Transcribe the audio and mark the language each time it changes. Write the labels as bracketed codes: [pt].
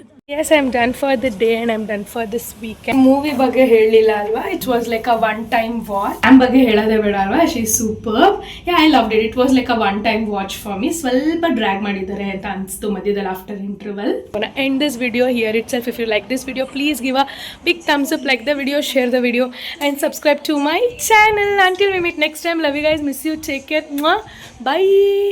[en] Yes, I'm done for the day and I'm done for this weekend. Movie [kn] ಬಗ್ಗೆ ಹೇಳಿಲ್ಲ ಅಲ್ವಾ, [en] it was like a one time watch. [kn] Am ಬಗ್ಗೆ ಹೇಳೋದೇ ಬೇಡ ಅಲ್ವಾ, [en] she is superb. Yeah, I loved it. It was like a one time watch for me. [kn] ಸ್ವಲ್ಪ drag ಮಾಡಿದ್ದಾರೆ ಅಂತ ಅನಿಸ್ತು ಮಧ್ಯದಲ್ಲಿ [en] after interval. I'm gonna end this video here itself. If you like this video, please give a big thumbs up, like the video, share the video and subscribe to my channel. Until we meet next time, love you guys, miss you, take care. Mwah. Bye.